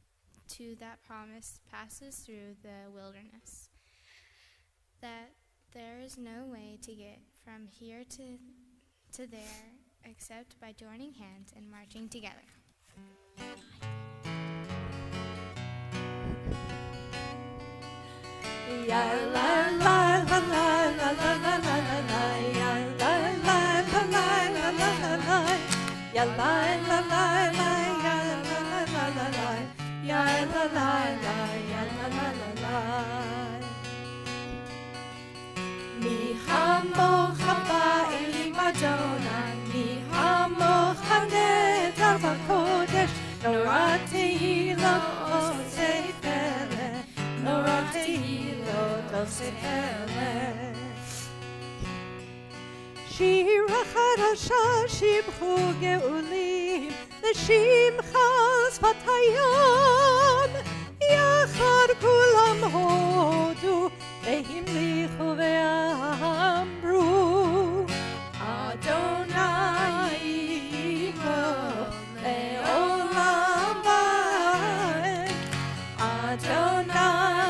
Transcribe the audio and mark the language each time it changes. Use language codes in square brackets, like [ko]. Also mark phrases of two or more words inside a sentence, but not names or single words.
[en] passes through the wilderness, that there is no way to get from here to there except by joining hands and marching together. Ya la la la la la la la la la, ya la la la la la la la la, ya la la la la, ya la la la la, ya la la la, ya la la la. [he] מי כמוכה באלים אדוני, מי כמוכה נאדר בקודש, נורא תהלה עושה פלא, נורא תהלה עושה פלא. שירה חדשה שבחו גאולים, לשמחה שפת הים, יחד כולם הודו, והמליכו ואמרו, אדוני ימלוך לעולם ועד, אדוני